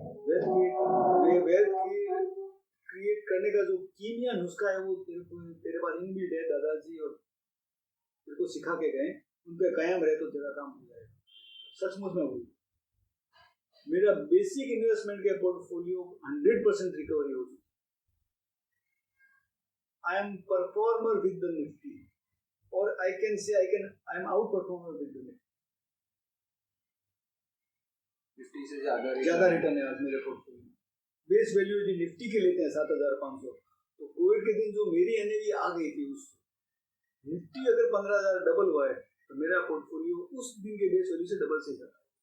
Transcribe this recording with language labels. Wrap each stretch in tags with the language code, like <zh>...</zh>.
<hi>Wealth create करने का जो कीमिया नुस्खा है वो तेरे पास इनबिल्ट है, दादाजी और तेरे को सिखा के गए, उन पे कायम रहे तो तेरा काम हो जाएगा। सचमुच में हुई, मेरा बेसिक इन्वेस्टमेंट के पोर्टफोलियो 100% रिकवरी हो चुकी।</hi> <en>I am performer with the Nifty, or I can say I am out performer with the Nifty.</en> <hi>Nifty से ज्यादा रिटर्न है आज मेरे पोर्टफोलियो में। बेस वैल्यू यदि निफ्टी के लेते हैं 7500, तो कोविड के दिन जो मेरी एनएवी आ गई थी उस निफ्टी अगर 15000 डबल हुआ है तो मेरा पोर्टफोलियो उस दिन के बेस वैल्यू से डबल से ज्यादा।</hi>